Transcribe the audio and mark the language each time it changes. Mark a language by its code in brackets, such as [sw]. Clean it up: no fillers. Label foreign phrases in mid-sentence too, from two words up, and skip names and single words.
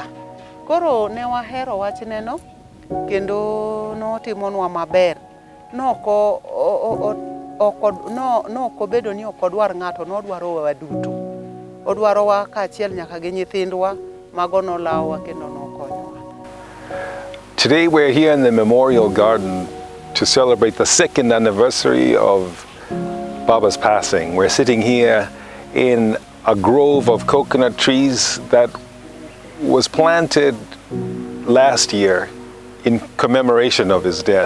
[luo] Koro ne wahero wachneno, kendo notimonwa maber. Nokobedo ni okodwar ng'ato, nodwaro wa duto. Odwaro wa kaachiel nyaka gi nyithindwa, mago nolawa kendo nokonyowa. [en] Today we're here in the Memorial Garden to celebrate the 2nd anniversary of Baba's passing. We're sitting here in a grove of coconut trees that was planted last year in commemoration of his death.